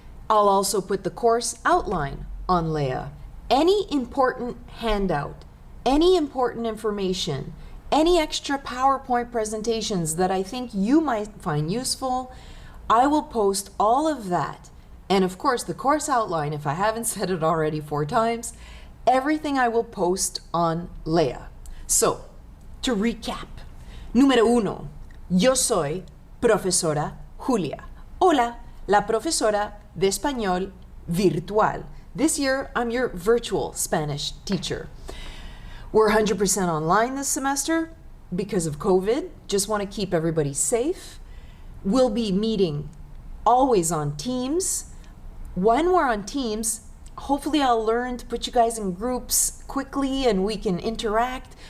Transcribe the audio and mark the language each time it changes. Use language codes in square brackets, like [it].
[en] I'll also put the course outline on Leia. Any important handout, any important information, any extra PowerPoint presentations that I think you might find useful, I will post all of that. And of course, the course outline, if I haven't said it already 4 times, everything I will post on Leia. So, to recap, [es] número 1, yo soy profesora Julia. Hola, la profesora de español virtual. [en] This year, I'm your virtual Spanish teacher. We're 100% online this semester because of COVID. Just want to keep everybody safe. We'll be meeting always on Teams. When we're on Teams, hopefully I'll learn to put you guys in groups quickly and we can interact.